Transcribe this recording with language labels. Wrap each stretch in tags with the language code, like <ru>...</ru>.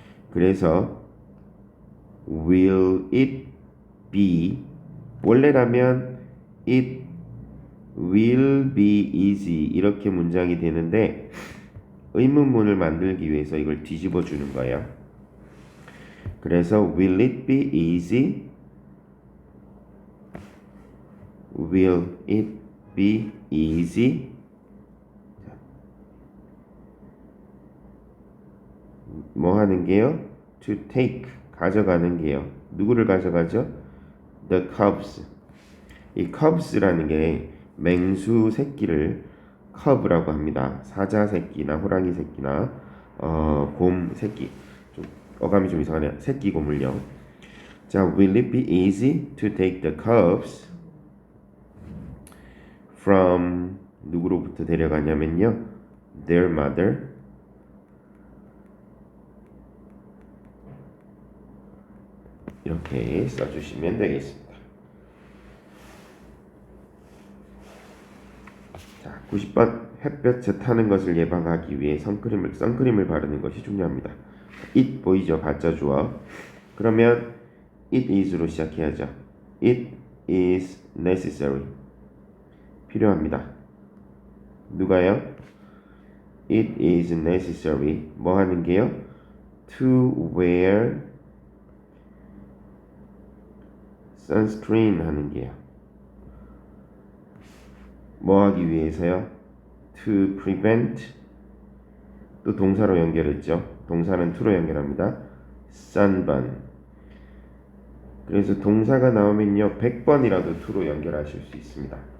<ko>그래서</ko> <en>will it be</en> <ko>원래라면</ko> <en>it will be easy</en> <ko>이렇게 문장이 되는데 의문문을 만들기 위해서 이걸 뒤집어 주는 거예요. 그래서</ko> <en>will it be easy? Will it be easy?</en> <ko>뭐 하는 게요?</ko> <en>To take</en> <ko>가져가는 게요. 누구를 가져가죠?</ko> <en>The cubs.</en> <ko>이 cubs라는 게 맹수 새끼를 cub라고 합니다. 사자 새끼나 호랑이 새끼나 곰 새끼. 좀 어감이 좀 이상하네요. 새끼 곰을요.</ko> <en>자, will it be easy to take the cubs from</en> <ko>누구로부터 데려가냐면요.</ko> <en>their mother</en> <ko>이렇게 써주시면 되겠습니다. 자, 90번 햇볕에 타는 것을 예방하기 위해 선크림을 바르는 것이 중요합니다. it 보이죠? 가짜 주어. 그러면</ko> <en>it is</en> <ko>로 시작해야죠.</ko> <en>it is necessary.</en> <ko>필요합니다. 누가요?</ko> <en>it is necessary.</en> <ko>뭐 하는 게요?</ko> <en>to wear sunscreen</en> <ko>하는 게요. 뭐 하기 위해서요?</ko> <en>to prevent</en> <ko>또 동사로 연결했죠. 동사는 to로 연결합니다.</ko> <en>sunburn.</en> <ko>그래서 동사가 나오면요 100번이라도 to로 연결하실 수 있습니다.</ko>